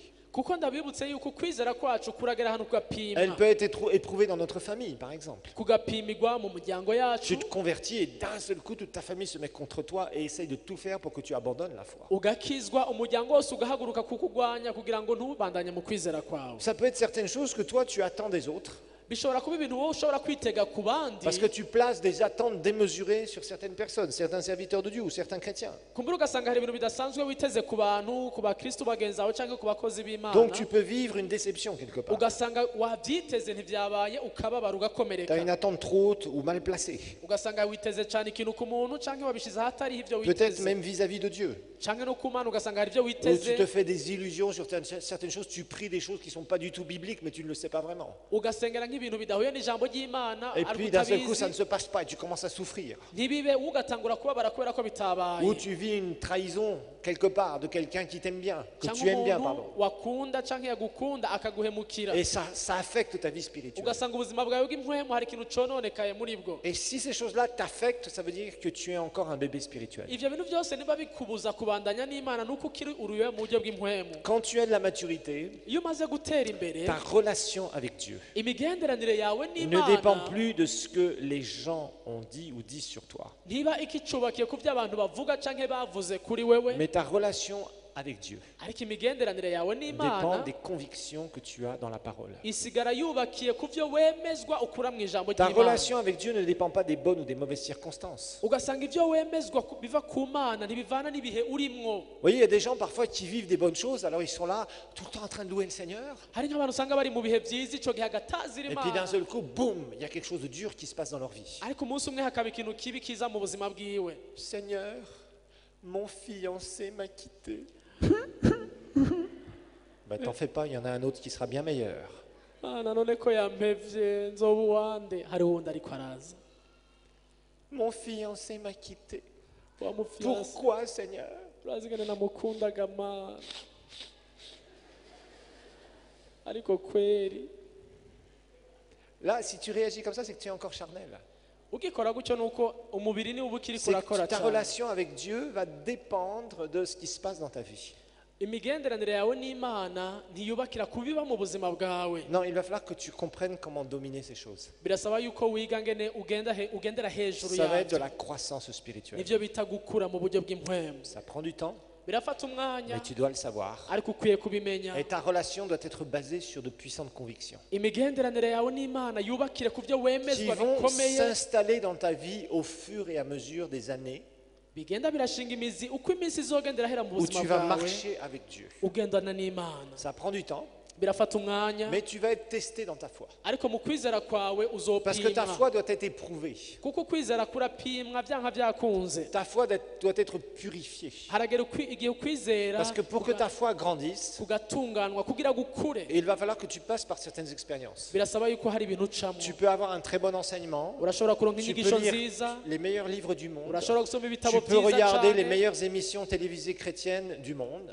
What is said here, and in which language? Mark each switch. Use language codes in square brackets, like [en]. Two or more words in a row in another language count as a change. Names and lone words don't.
[rn] kuko ndabibutse yuko kwizera kwacu kuragera ahantu [fr] Elle [rn] kugapima [fr] peut être éprouvée dans notre famille, par exemple. [rn] kugapimirwa mu muryango yacu. [fr] Tu te convertis et d'un seul coup, toute ta famille se met contre toi et essaye de tout faire pour que tu abandonnes la foi. [rn] ugakizwa umuryango wose ugahaguruka kukugwanya kugira ngo ntubandanye mu kwizera kwawe. [fr] Ça peut être certaines choses que toi, tu attends des autres. [rn] bishobora kuba ibintu wowe ushobora kwitega ku bandi [fr] Parce que tu places des attentes démesurées sur certaines personnes, certains serviteurs de Dieu ou certains chrétiens. [rn] kumbura ugasanga hari ibintu bidasanzwe witeze ku bantu ku bakristu bagenzi bawe cyangwa ku bakozi b'Imana [fr] Donc tu peux vivre une déception quelque part. [rn] ugasanga wabyiteze ntibyabaye ukababara [fr] Tu [rn] ugakomereka [fr] as une attente trop haute ou mal placée. [rn] ugasanga witeze cyane ikintu ku muntu cyangwa wabishize ahatari ibyo [fr] Peut-être [rn] witeze [fr] même vis-à-vis de Dieu. [rn] cyangwa no ku Mana ugasanga hari ibyo [fr] Où [rn] witeze [fr] tu te fais des illusions sur certaines choses, tu pries des choses qui ne sont pas du tout bibliques, mais tu ne le sais pas vraiment. [rn] ugasengera nk'ibintu bidahuye n'ijambo ry'Imana [fr] Et [rn] ariko [fr] puis d'un seul coup, ça ne [rn] utabizi [fr] se passe pas et tu commences à souffrir. [rn] ntibibe ugatangura kubabara kubera ko bitabaye [fr] Ou tu vis une trahison quelque part de quelqu'un qui t'aime bien, que tu [rn] cyangwa [fr] aimes bien, [rn] umuntu [fr] pardon. [rn] wakunda cyangwa yagukunda akaguhemukira [fr] Et ça affecte ta vie spirituelle. [rn] ugasanga ubuzima bwawe bw'impwemu hari ikintu cononekaye muri bwo. [fr] Et si ces choses-là t'affectent, ça veut dire que tu es encore un bébé spirituel. [rn] ivyo bintu byose niba bikubuza kubandanya n'Imana nuko ukiri uruye mu buryo bw'impwemu. [fr] Quand tu as de la maturité, [rn] iyo umaze gutera imbere [fr] ta relation avec Dieu [rn] imigenderanire yawe [fr] ne dépend [rn] n'Imana [fr] plus de ce que les gens ont dit ou disent sur toi. [rn] ntiba ikicubakiye ku byo abantu bavuga canke bavuze kuri wewe, [fr] Mais ta relation avec Dieu [rn] ariko imigenderanire yawe [fr] dépend [rn] n'Imana [fr] des convictions que tu as dans la parole. [rn] isigara yubakiye ku byo wemezwa ukura mu ijambo [fr] Ta [rn] ry'Imana. [fr] relation avec Dieu ne dépend pas des bonnes ou des mauvaises circonstances. [rn] ugasanga ibyo wemezwa biva ku Mana ntibivana n'ibihe urimwo. [fr] Vous voyez, il y a des gens parfois qui vivent des bonnes choses, alors ils sont là tout le temps en train de louer le Seigneur. [rn] hari nk'abantu usanga bari mu bihe byiza ico gihe agatazira [fr] Et puis d'un [rn] Imana [fr] seul coup, boum, il y a quelque chose de dur qui se passe dans leur vie. [rn] ariko umunsi umwe hakaba ikintu kibi kiza mu buzima bwiwe. [fr] Seigneur, mon fiancé m'a quitté. Ben, t'en fais pas, il y en a un autre qui sera bien meilleur. [rn] mana none ko yampevye nzoba uwande hari wundi ariko araza [fr] Mon fiancé m'a quitté. [rn] wa mufiyanse [fr] Pourquoi, Seigneur? [rn] urazigana namukundaga mana ariko kweri [fr] Là, si tu réagis comme ça, c'est que tu es encore charnel. [rn] ugikora gutyo nuko umubiri ni uba ukiri [fr] C'est [rn] kurakora [fr] que ta [rn] cyane [fr] relation avec Dieu va dépendre de ce qui se passe dans ta vie. [rn] imigenderanire yawe n'imana ntiyubakira kubiba mu buzima bwawe [fr] Non, il va falloir que tu comprennes comment dominer ces choses. [rn] birasaba yuko wiga ngene ugendera hejuru [fr] Ça va être de [rn] yabyo [fr] la croissance spirituelle. [rn] nivyo bita gukura mu buryo bw'impwemu [fr] Ça prend du temps, [rn] birafata umwanya [fr] mais tu dois le savoir. [rn] ariko ukwiye kubimenya [fr] Et ta relation doit être basée sur de puissantes convictions [rn] imigenderanire yawe n'imana yubakire ku byo [fr] qui [rn] wemezwa [fr] vont [rn] bikomeye [fr] s'installer dans ta vie au fur et à mesure des années [rn] bigenda birashinga imizi uko iminsi izogenda irahera mu [fr] où [rn] buzima [fr] tu vas [rn] bwawe [fr] marcher avec Dieu. [rn] ugendana n'imana [fr] Ça prend du temps, [rn] birafata umwanya [fr] mais tu vas être testé dans ta foi. [rn] ariko mu kwizera kwawe [fr] Parce que ta [rn] uzopimwa [fr] foi doit être éprouvée. [rn] kuko kwizera kurapimwa byanka byakunze [fr] Ta foi doit être purifiée. [rn] haragera igihe ukwizera [fr] Parce que pour que ta foi grandisse, [rn] kugatunganwa kugira gukure [fr] il va falloir que tu passes par certaines expériences. [rn] birasaba yuko hari ibintu ucamo [fr] Tu peux avoir un très bon enseignement, [rn] urashobora kuronka [fr] tu [rn] inyigisho [fr] peux lire [rn] nziza [fr] les meilleurs livres du monde, [rn] urashobora gusoma ibitabo [fr] tu peux [rn] byiza [fr] regarder les [rn] cyane [fr] meilleures émissions télévisées chrétiennes du monde.